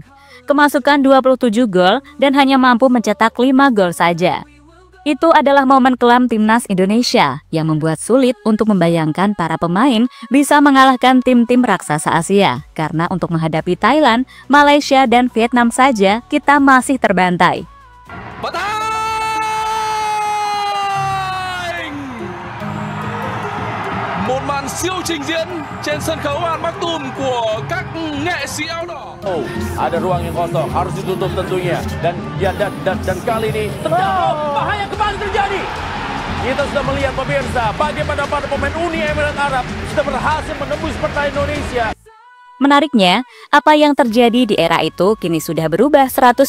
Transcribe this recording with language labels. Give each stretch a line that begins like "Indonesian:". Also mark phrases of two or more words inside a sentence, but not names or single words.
Indonesian: Kemasukan 27 gol dan hanya mampu mencetak 5 gol saja. Itu adalah momen kelam timnas Indonesia yang membuat sulit untuk membayangkan para pemain bisa mengalahkan tim-tim raksasa Asia. Karena untuk menghadapi Thailand, Malaysia, dan Vietnam saja, kita masih terbantai.
Vietnamese: Một màn siêu trình diễn trên sân khấu Al Maktoum của các nghệ sĩ áo đỏ.
Indonesian: Ada ruang yang kosong, harus ditutup tentunya. Dan kali ini bahaya kembali terjadi. Kita sudah melihat pemirsa bagaimana para pemain Uni Emirat Arab sudah berhasil menembus pertahanan Indonesia. Menariknya, apa yang terjadi di era itu kini sudah berubah 180%.